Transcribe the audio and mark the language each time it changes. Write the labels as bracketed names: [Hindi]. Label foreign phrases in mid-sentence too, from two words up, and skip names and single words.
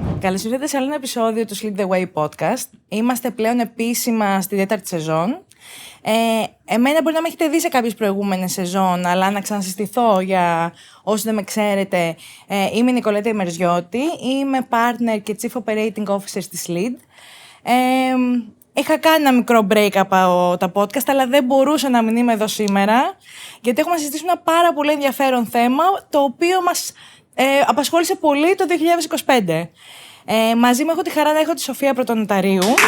[Greek] Καλώς ήρθατε σε άλλο ένα επεισόδιο του Sleep the Way podcast. Είμαστε πλέον επίσημα στη 4η σεζόν. Εμένα μπορεί να με έχετε δει σε κάποιες προηγούμενες σεζόν, αλλά να ξανασυστηθώ για όσοι δεν με ξέρετε, είμαι η Νικολέτα Ημερζιώτη, είμαι partner και [English] chief operating officer [Greek] στη Sleep. Είχα κάνει ένα μικρό break από τα podcast, αλλά δεν μπορούσα να μην είμαι εδώ σήμερα, γιατί έχουμε να συζητήσουμε ένα πάρα πολύ ενδιαφέρον θέμα, το οποίο μας απασχόλησε πολύ το 2025. Μαζί μου έχω τη χαρά να έχω τη Σοφία Πρωτονοταρίου.